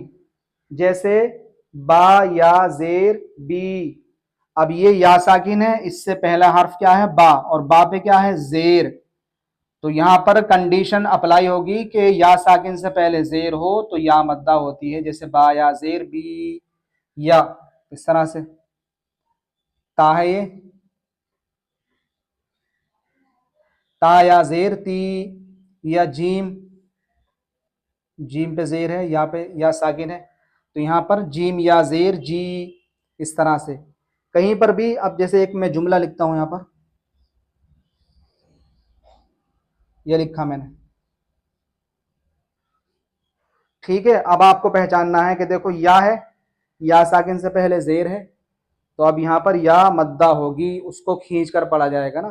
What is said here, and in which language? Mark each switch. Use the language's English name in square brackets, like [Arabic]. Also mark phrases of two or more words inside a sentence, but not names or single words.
[Urdu] جیسے با یا زیر بی. اب یہ یا ساکن ہے, اس سے پہلا حرف کیا ہے؟ با, اور با پہ کیا ہے؟ زیر. تو یہاں پر [English] condition apply [Urdu] ہوگی کہ یا ساکن سے پہلے زیر ہو تو یا مدہ ہوتی ہے. جیسے با یا زیر بی یا, اس طرح سے. تا ہے یہ, تا یا زیر تی, یا جیم پہ زیر ہے, یا پہ یا ساکن ہے تو یہاں پر جیم یا زیر جی, اس طرح سے. کہیں پر بھی اب جیسے ایک میں جملہ لکھتا ہوں یہاں پر, یہ لکھا میں نے. ٹھیک ہے, اب آپ کو پہچاننا ہے کہ دیکھو یا ہے, یا ساکن سے پہلے زیر ہے تو اب یہاں پر یا مدہ ہوگی, اس کو کھینچ کر پڑھا جائے گا نا.